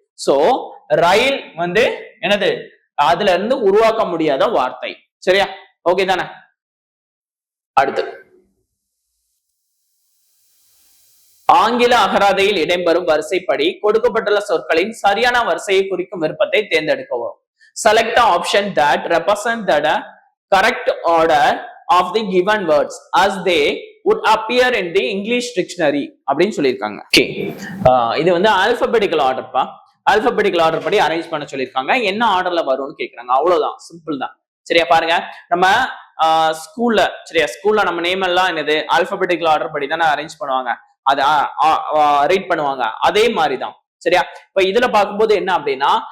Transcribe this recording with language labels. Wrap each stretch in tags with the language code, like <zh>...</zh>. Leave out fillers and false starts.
<ta>So ரயில் வந்து என்னது? அதுல இருந்து உருவாக்க முடியாத வார்த்தை. சரியா? ஓகே தானே? அடுத்து ஆங்கில அகராதியில் இடம்பெறும் வரிசைப்படி கொடுக்கப்பட்டுள்ள சொற்களின் சரியான வரிசையை குறிக்கும் விருப்பத்தை தேர்ந்தெடுக்கவும்.</ta> <en>Select the option that represent the correct order of the given words as they would appear in the English dictionary</en> <ta>அப்படின்னு சொல்லியிருக்காங்க. ஓகே, இது வந்து ஆல்பபெட்டிக்கல் ஆர்டர்ப்பா. ஆல்பபெட்டிக்கல் ஆர்டர் படி அரேஞ்ச் பண்ண சொல்லியிருக்காங்க. என்ன ஆர்டர்ல வரும்னு கேக்குறாங்க. அவ்வளவுதான், சிம்பிள் தான். சரியா? பாருங்க, நம்ம ஸ்கூல்ல, சரியா, ஸ்கூல்ல நம்ம நேம் எல்லாம் என்னது? ஆல்பபெட்டிக்கல் ஆர்டர் படி தானே அரேஞ்ச் பண்ணுவாங்க, அதை ரீட் பண்ணுவாங்க. அதே மாதிரிதான். சரியா? இப்ப இதுல பார்க்கும்போது என்ன அப்படின்னா,</ta>